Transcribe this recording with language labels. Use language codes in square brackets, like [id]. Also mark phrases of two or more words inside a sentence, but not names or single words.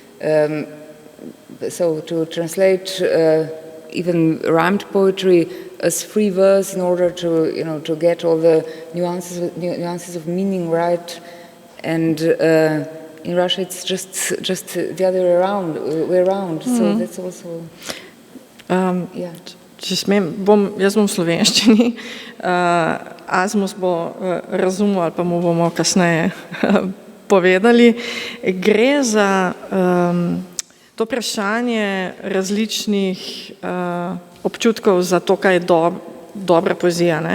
[en] So to translate even rhymed poetry as free verse in order to get all the nuances of meaning right, and in Russia it's just the other way around. So that's also yeah. [sl] Če smem, jaz bom v slovenščini, Asmus bo razumel ali pa mu bomo kasneje povedali. Gre za to vprašanje različnih občutkov za to, kaj je dobra poezija, ne?